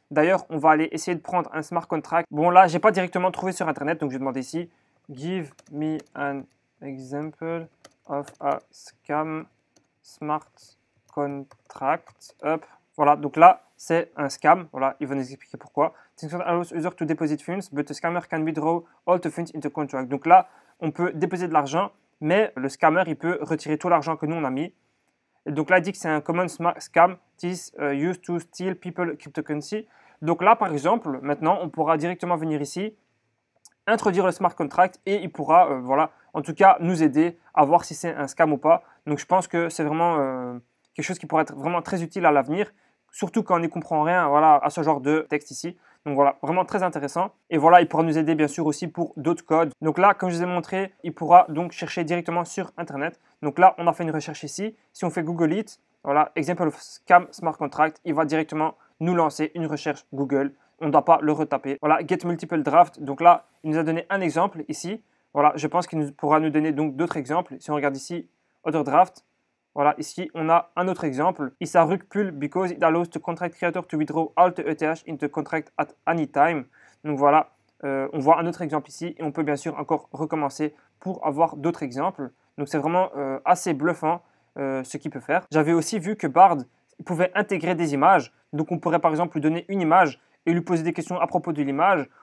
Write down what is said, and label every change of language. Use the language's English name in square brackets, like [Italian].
[French] D'ailleurs, on va aller essayer de prendre un smart contract. Bon là, je n'ai pas directement trouvé sur Internet, donc je vais demander ici « [English] Give me an example of a scam smart contract up ». [French] Voilà, donc là, c'est un scam. Voilà, il va nous expliquer pourquoi. [English] This allows user to deposit funds, but the scammer can withdraw all the funds into contract. [French] Donc là, on peut déposer de l'argent, mais le scammer, il peut retirer tout l'argent que nous, on a mis. Et donc là, il dit que c'est un common scam. [English] This used to steal people cryptocurrency. [French] Donc là, par exemple, maintenant, on pourra directement venir ici, introduire le smart contract et il pourra, voilà, en tout cas, nous aider à voir si c'est un scam ou pas. Donc je pense que c'est vraiment quelque chose qui pourrait être vraiment très utile à l'avenir, surtout quand on n'y comprend rien, voilà, à ce genre de texte ici. Donc voilà, vraiment très intéressant. Et voilà, il pourra nous aider bien sûr aussi pour d'autres codes. Donc là, comme je vous ai montré, il pourra donc chercher directement sur Internet. Donc là, on a fait une recherche ici. Si on fait Google It, voilà, [English] example of scam smart contract, [French] il va directement nous lancer une recherche Google. On ne doit pas le retaper. Voilà, [English] get multiple draft. [French] Donc là, il nous a donné un exemple ici. Voilà, je pense qu'il pourra nous donner donc d'autres exemples. Si on regarde ici, [English] other draft. [French] Voilà, ici, on a un autre exemple. [English] Is a rug pull because it allows the contract creator to withdraw all the ETH into contract at any time. [French] Donc voilà, on voit un autre exemple ici et on peut bien sûr encore recommencer pour avoir d'autres exemples. Donc c'est vraiment assez bluffant ce qu'il peut faire. J'avais aussi vu que Bard pouvait intégrer des images. Donc on pourrait par exemple lui donner une image et lui poser des questions à propos de l'image.